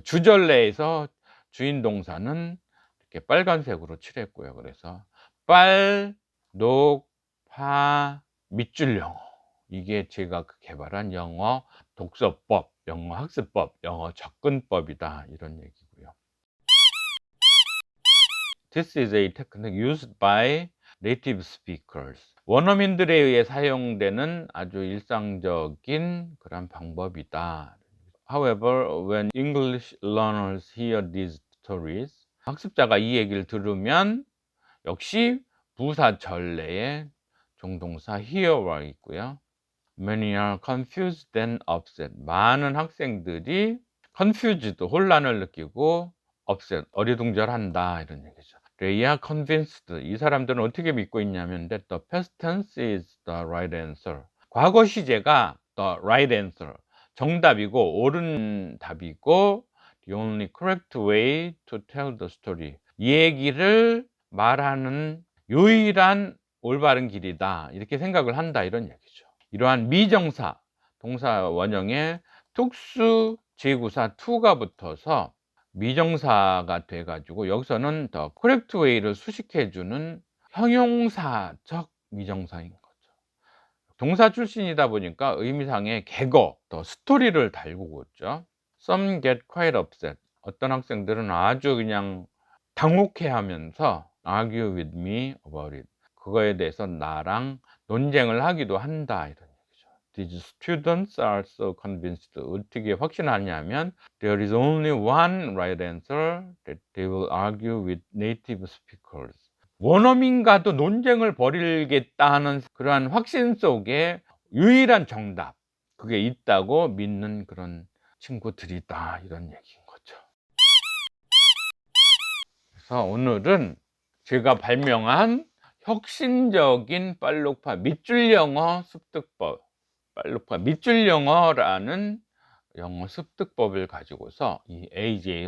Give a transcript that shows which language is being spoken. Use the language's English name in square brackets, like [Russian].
[Korean] 주절 내에서 주인 동사는 이렇게 빨간색으로 칠했고요. 그래서 빨, 녹, 파, 밑줄 영어, 이게 제가 개발한 영어 독서법, 영어 학습법, 영어 접근법이다, 이런 얘기고요. [English] This is a technique used by native speakers. [Korean] 원어민들에 의해 사용되는 아주 일상적인 그런 방법이다. [English] However, when English learners hear these stories, [Korean] 학습자가 이 얘기를 들으면 역시 부사 전래에 종동사 hear와 있고요. [English] Many are confused and upset. [Korean] 많은 학생들이 confused, 혼란을 느끼고 upset, 어리둥절한다, 이런 얘기죠. [English] They are convinced. [Korean] 이 사람들은 어떻게 믿고 있냐면 [English] that the past tense is the right answer. [Korean] 과거 시제가 [English] the right answer, [Korean] 정답이고 옳은 답이고 [English] the only correct way to tell the story. [Korean] 이 얘기를 말하는 유일한 올바른 길이다. 이렇게 생각을 한다. 이런 얘기죠. 이러한 미정사, 동사 원형에 특수 제구사 to가 붙어서 미정사가 돼 가지고 여기서는 더 correct way를 수식해 주는 형용사적 미정사인 거죠. 동사 출신이다 보니까 의미상의 개거, 더 스토리를 달구고 있죠. [English] Some get quite upset. [Korean] 어떤 학생들은 아주 그냥 당혹해하면서 [English] argue with me about it. [Korean] 그거에 대해서 나랑 논쟁을 하기도 한다. 이런 얘기죠. [English] These students are so convinced. [Korean] 어떻게 확신하냐면 [English] there is only one right answer that they will argue with native speakers. [Korean] 원어민과도 논쟁을 벌이겠다는 그러한 확신 속에 유일한 정답, 그게 있다고 믿는 그런 친구들이다. 이런 얘기인 거죠. 그래서 오늘은 제가 발명한 혁신적인 빨록파 밑줄 영어 습득법, 빨록파 밑줄 영어라는 영어 습득법을 가지고서 이 A.J.